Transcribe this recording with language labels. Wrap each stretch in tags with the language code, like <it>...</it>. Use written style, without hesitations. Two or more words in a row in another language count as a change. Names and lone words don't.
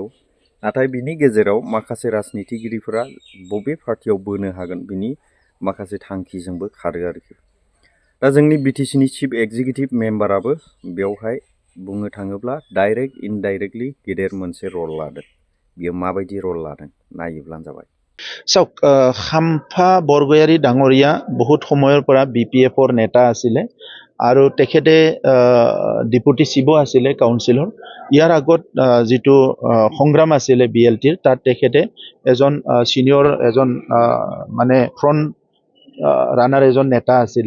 <brx>नाथाय बिनि गेजेराव माखासे राजनितिगिरिफोरा बबे पार्टियाव बोनो हागोन बिनि माखासे थांखिजोंबो खारो आरोखि। दा जोंनि बिटिसिनि चिफ एक्जिकिउटिभ मेम्बाराबो बेवहाय बुंनो थाङोब्ला डाइरेक्ट इनडाइरेक्टलि गेदेर मोनसे रल लादों। बियो माबायदि रल लादों नायोब्लानो जाबाय।</brx> <as>চাওক, খাম্ফা বৰগয়াৰী ডাঙৰীয়া বহুত সময়ৰ পৰা BPF-ৰ নেতা আছিলে আৰু তেখেতে ডিপুটি চিফো আছিলে কাউন্সিলৰ। ইয়াৰ আগত যিটো সংগ্ৰাম আছিলে BLT-ৰ, তাত তেখেতে এজন চিনিয়ৰ এজন মানে ফ্ৰণ্ট ৰানাৰ এজন নেতা আছিলে।</as>